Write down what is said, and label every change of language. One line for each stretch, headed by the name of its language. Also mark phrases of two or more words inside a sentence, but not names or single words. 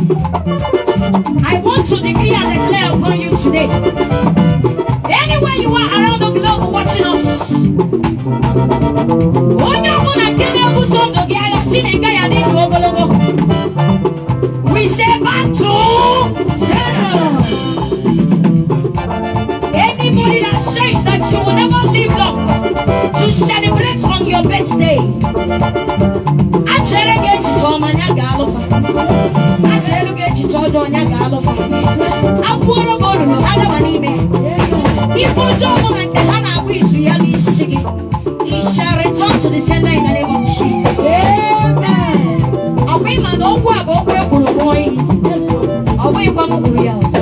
English: I want to decree and declare upon you today. Anywhere you are around the globe watching us.
Igbo: Onye ọbụla nke na-ebuso ndụ gị agha, si na ị gaghị adị ndụ ogologo.
English: We say back to zero. Anybody that says that you will never live long to celebrate on your birthday.
Igbo: Achere gị echiche ọma, nya ga-alụfa. Achere gị echiche ọjọọ, nya ga-alụfa. Akwụoro gị olulu, ha gaba n'ime. Ife ọjọọ ọbụla nke ha na-agba izu ya n'isi gị.
English: He shall return to the sender in the name of Jesus. Amen.
Igbo: Ọ bụ ịma na okwu a bụ okwu e kwuru ṅụọ iyi? Ọ bụghịkwa m kwuru ya.